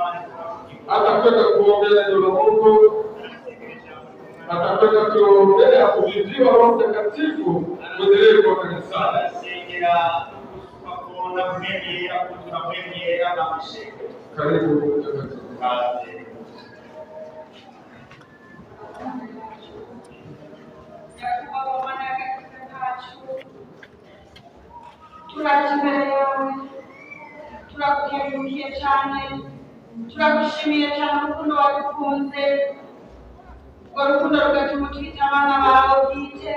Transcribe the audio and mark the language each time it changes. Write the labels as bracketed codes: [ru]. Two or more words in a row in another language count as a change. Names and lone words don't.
[sw] Atakwenda kuombea neno la Mungu, atakwenda kuombea kuviviwa Roho Mtakatifu kuendelee kwa kanisani. Karibu mtakatifu. [rw] Turakukengurukiye cyane, turagushimiye cyane urukundo wadukunze, urwo rukundo rugatuma twita abana bawe bwite.